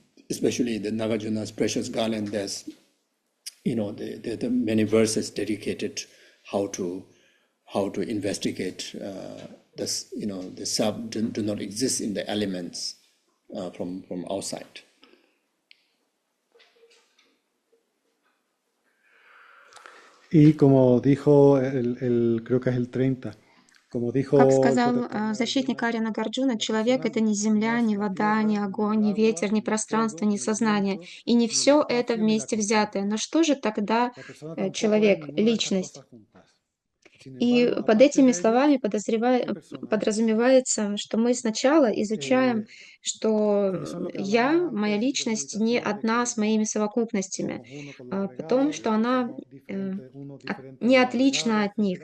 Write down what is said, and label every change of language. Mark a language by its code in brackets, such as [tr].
[en] Especially the Nagarjuna's precious garland, there's the many verses dedicated how to investigate this. The sub do not exist in the elements from outside. [es] Y como dijo, creo que es el 30, como dijo... [ru] Как сказал защитник Арья Нагарджуна, человек — это не земля, не вода, не огонь, не ветер, не пространство, не сознание, и не все это вместе взятое. Но что же тогда человек, личность? И под этими словами подразумевается, что мы сначала изучаем, что я, моя личность, не одна с моими совокупностями, а потом, что она не отлична от них.